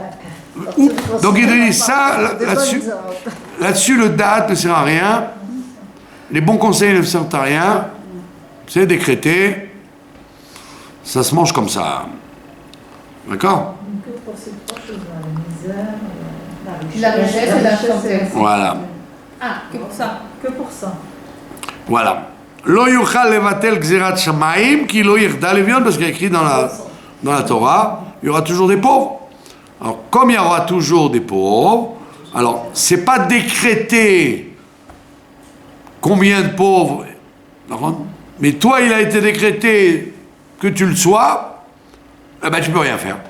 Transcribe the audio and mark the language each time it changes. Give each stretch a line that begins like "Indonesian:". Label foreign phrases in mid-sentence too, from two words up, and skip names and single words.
French: Donc il dit ça, là-dessus le date ne sert à rien, les bons conseils ne servent à rien, c'est décrété, ça se mange comme ça. D'accord? La richesse et la santé. Voilà. Ah, que pour ça. Que pour ça. Voilà.
Hebrew: לא יוכל לבטל גזרת שמים כי לא ירדה לביון,
French: parce qu'il y a écrit dans la Torah, il y aura toujours des pauvres. Alors, comme il y aura toujours des pauvres, alors, c'est pas décrété combien de pauvres, mais toi, il a été décrété que tu le sois, eh ben, tu peux rien faire.